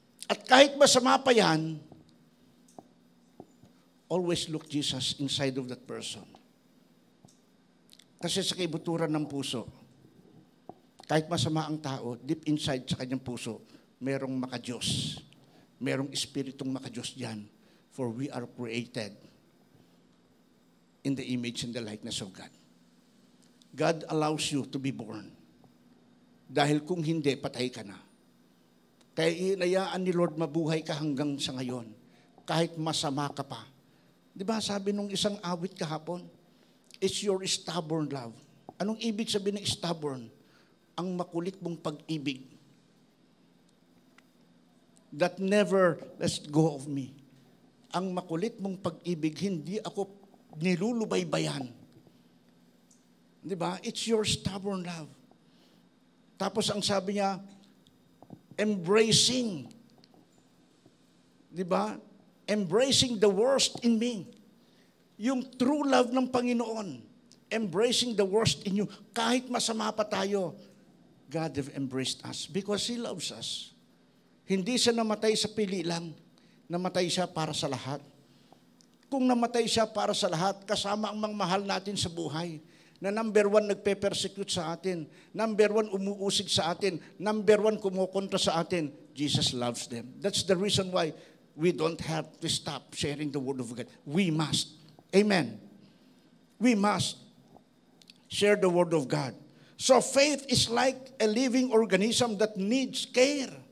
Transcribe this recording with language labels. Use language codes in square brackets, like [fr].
[tl] At kahit masama pa yan, [en] always look Jesus inside of that person. [tl] Kasi sa kaibuturan ng puso, kahit masama ang tao, [en] deep inside [tl] sa kanyang puso, merong makadiyos. Merong espiritong makadiyos diyan. [en] For we are created in the image and the likeness of God. God allows you to be born. [tl] Dahil kung hindi, patay ka na. Kaya inayaan ni Lord mabuhay ka hanggang sa ngayon. Kahit masama ka pa. Di ba sabi nung isang awit kahapon, [en] it's your stubborn love. [tl] Anong ibig sabihin ng stubborn? Ang makulit mong pag-ibig. [en] That never lets go of me. [tl] Ang makulit mong pag-ibig, hindi ako nilulubaybayan. Di ba? [en] It's your stubborn love. [tl] Tapos ang sabi niya, [en] embracing. [tl] Di ba? [en] Embracing the worst in me. Yung true love ng Panginoon. Embracing the worst in you. [tl] Kahit masama pa tayo, [en] God have embraced us because He loves us. [tl] Hindi siya namatay sa pili lang. Namatay siya para sa lahat. Kung namatay siya para sa lahat, kasama ang mga mahal natin sa buhay, na number one nagpe-persecute sa atin, number one umuusig sa atin, number one kumukontra sa atin, [en] Jesus loves them. That's the reason why we don't have to stop sharing the word of God. We must. Amen. We must share the word of God. So faith is like a living organism that needs care.